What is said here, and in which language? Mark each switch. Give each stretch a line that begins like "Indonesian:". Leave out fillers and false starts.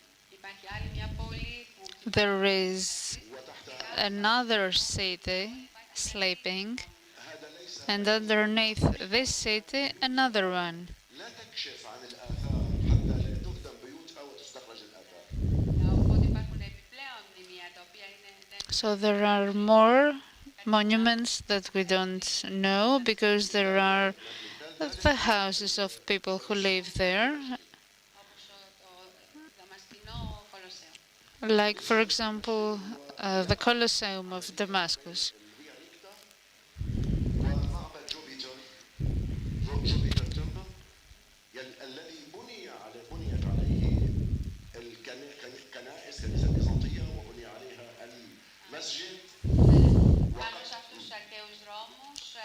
Greek: υπάρχει άλλη μια πόλη που
English: there is another city sleeping, and underneath this city, another one.
Arabic: لا تكشف عن الآثار حتى لا تهدم بيوتها وتستخرج الآثار.
Greek: οπότε υπάρχουν επιπλέον μνημεία τα οποία είναι
English: So there are more monuments that we don't know because there are the houses of people who live there,
Greek: όπως το Δαμασκηνό Κολοσσέο.
English: like for example the Colosseum of Damascus.
Arabic: ومعبد جوبيتر تمبل الذي بنيت عليه الكنائس البيزنطية وبني عليها المسجد.
Greek: Πάνω σε αυτούς τους αρχαίους δρόμους,